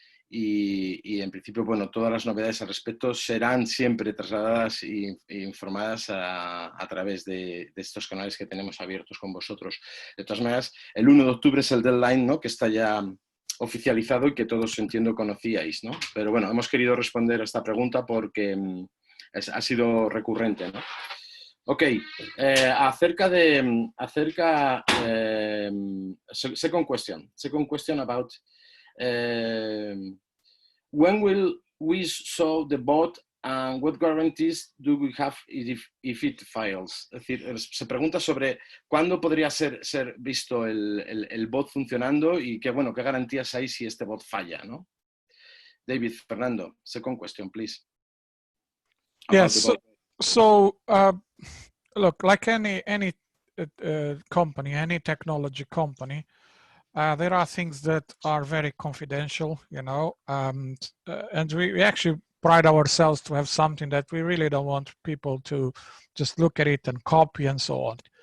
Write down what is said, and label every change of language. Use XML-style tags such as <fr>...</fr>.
<es>Y en principio, bueno, todas las novedades al respecto serán siempre trasladadas e informadas a través de estos canales que tenemos abiertos con vosotros. De todas maneras, el 1 de octubre es el deadline, ¿no?, que está ya oficializado y que todos, entiendo, conocíais, ¿no? Pero bueno, hemos querido responder a esta pregunta porque ha sido recurrente, ¿no?</es> <en>Ok, second question about when will we show the bot and what guarantees do we have if it fails?</en> <es>Es decir, se pregunta sobre cuándo podría ser visto el bot funcionando y qué garantías hay si este bot falla, ¿no?</es> <en>David, Fernando, second question, please. Yes. So look, like any company, any technology company, there are things that are very confidential, you know, and we actually pride ourselves to have something that we really don't want people to just look at it and copy and so on.</en>